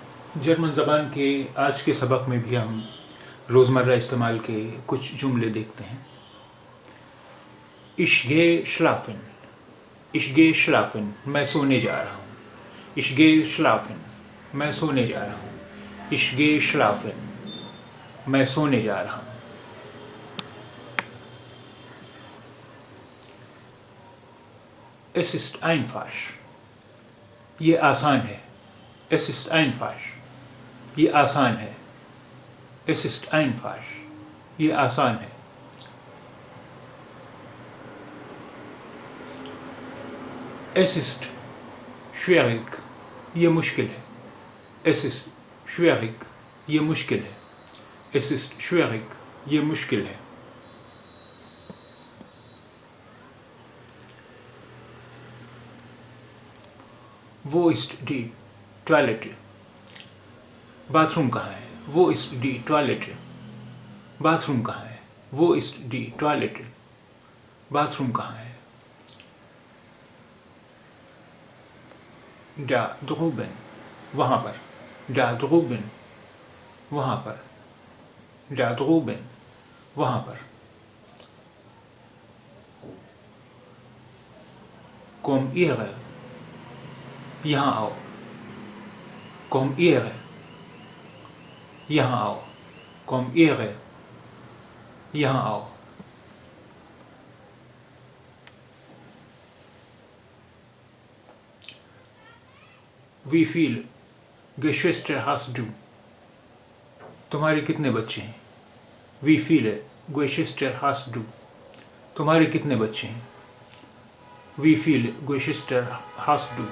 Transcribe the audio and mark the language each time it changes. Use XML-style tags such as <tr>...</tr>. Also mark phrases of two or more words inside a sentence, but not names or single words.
<ur>جرمن زبان کے آج کے سبق میں بھی ہم روزمرہ استعمال کے کچھ جملے دیکھتے ہیں.</ur> <de>Ich gehe schlafen. Ich gehe schlafen.</de> <ur>میں سونے جا رہا ہوں.</ur> <de>Ich gehe schlafen.</de> <ur>میں سونے جا رہا ہوں.</ur> <de>Ich gehe schlafen.</de> <ur>میں سونے جا رہا ہوں.</ur> <de>Es ist einfach.</de> <ur>یہ آسان ہے.</ur> <de>Es ist einfach.</de> <ur>یہ آسان ہے.</ur> <de>Es ist einfach.</de> <ur>یہ آسان ہے.</ur> <de>Es ist schwierig.</de> <ur>یہ مشکل ہے.</ur> <de>Es ist schwierig.</de> <ur>یہ مشکل ہے.</ur> <de>Es ist schwierig.</de> <ur>یہ مشکل ہے.</ur> <de>Wo ist die Toilette?</de> <ur>باتھ روم کہاں ہے؟</ur> <de>Wo ist die Toilette?</de> <ur>باتھ روم کہاں ہے؟</ur> <de>Wo ist die Toilette?</de> <ur>باتھ روم کہاں ہے؟</ur> <de>Da drüben.</de> <ur>وہاں پر.</ur> <de>Da drüben.</de> <ur>وہاں پر.</ur> <de>Da drüben.</de> <ur>وہاں پر.</ur> <de>Komm ihre.</de> <ur>یہاں آؤ.</ur> <de>Komm ihre.</de> <ur>یہاں آؤ.</ur> <de>Komm ihre.</de> <ur>یہاں آؤ.</ur> <de>Wie viele Geschwister hast du?</de> <ur>تمہارے کتنے بچے ہیں؟</ur> <de>Wie viele Geschwister hast du?</de> <ur>تمہارے کتنے بچے ہیں؟</ur> <de>Wie viele Geschwister hast du?</de>